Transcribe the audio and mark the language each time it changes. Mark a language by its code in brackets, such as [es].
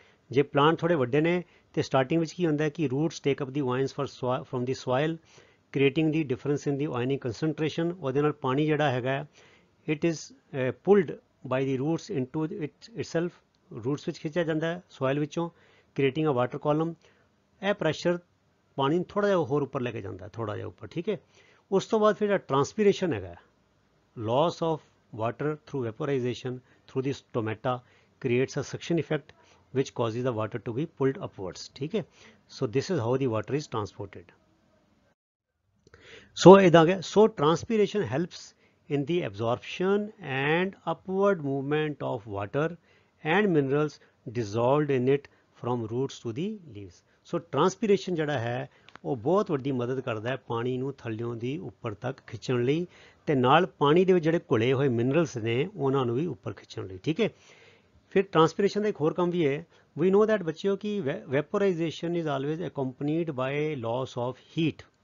[pa] ਜੇ ਪਲਾਂਟ ਥੋੜ੍ਹੇ ਵੱਡੇ ਨੇ ਤੇ ਸਟਾਰਟਿੰਗ ਵਿੱਚ ਕੀ ਹੁੰਦਾ ਹੈ ਕਿ [en] roots take up the ions from the soil creating the difference in the ionic concentration, [pa] ਉਹਦੇ ਨਾਲ ਪਾਣੀ ਜਿਹੜਾ ਹੈਗਾ [en] it is pulled by the roots into itself, [pa] roots ਵਿੱਚ ਖਿੱਚਿਆ ਜਾਂਦਾ ਹੈ ਸੋਇਲ ਵਿੱਚੋਂ, [en] Creating a water column. [pa] ਇਹ ਪ੍ਰੈਸ਼ਰ ਪਾਣੀ ਨੂੰ ਥੋੜ੍ਹਾ ਜਿਹਾ ਹੋਰ ਉੱਪਰ ਲੈ ਕੇ ਜਾਂਦਾ, ਥੋੜ੍ਹਾ ਜਿਹਾ ਉੱਪਰ। ਠੀਕ ਹੈ, ਉਸ ਤੋਂ ਬਾਅਦ ਫਿਰ ਜਿਹੜਾ ਟਰਾਂਸਪੀਰੇਸ਼ਨ ਹੈਗਾ, [en] loss of water through vaporization through the stomata creates a suction effect which causes the water to be pulled upwards। [hi] ठीक है, [en] so this is how the water is transported। So transpiration helps in the absorption and upward movement of water and minerals dissolved in it from roots to the leaves। so transpiration [pa] ਜਿਹੜਾ ਹੈ ਉਹ ਬਹੁਤ ਵੱਡੀ ਮਦਦ ਕਰਦਾ ਹੈ ਪਾਣੀ ਨੂੰ ਥੱਲਿਓਂ ਦੀ ਉੱਪਰ ਤੱਕ ਖਿੱਚਣ ਲਈ, ਤੇ ਨਾਲ ਪਾਣੀ ਦੇ ਵਿੱਚ ਜਿਹੜੇ ਘੁਲੇ ਹੋਏ ਮਿਨਰਲਸ ਨੇ ਉਹਨਾਂ ਨੂੰ ਵੀ ਉੱਪਰ ਖਿੱਚਣ ਲਈ। ਠੀਕ ਹੈ, ਫਿਰ ਟਰਾਂਸਪੀਰੇਸ਼ਨ ਦਾ ਇੱਕ ਹੋਰ ਕੰਮ ਵੀ ਹੈ। [en] we know that [pa] ਬੱਚਿਓ ਕਿ [en] Vaporisation is always accompanied by loss of heat.